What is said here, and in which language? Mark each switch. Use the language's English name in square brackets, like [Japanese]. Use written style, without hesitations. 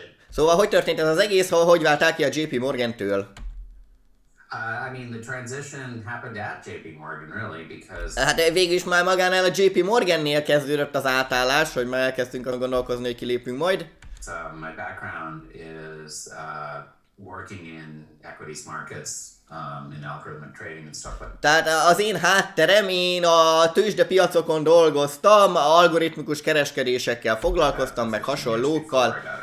[Hungarian] Szóval hogy történt ez az egész, hogy váltál ki a JP Morgan-től? [English] I mean, the transition happened at JP Morgan, really, because... [Hungarian] Hát végül is már magánál a JP Morgannél kezdődött az átállás, hogy már elkezdtünk gondolkozni, hogy kilépünk majd. [English] So my background is working in equities markets, in algorithmic trading and stuff like that. [Hungarian] Tehát az én hátterem, én a tőzsdepiacokon dolgoztam, algoritmikus kereskedésekkel foglalkoztam, meg hasonlókkal.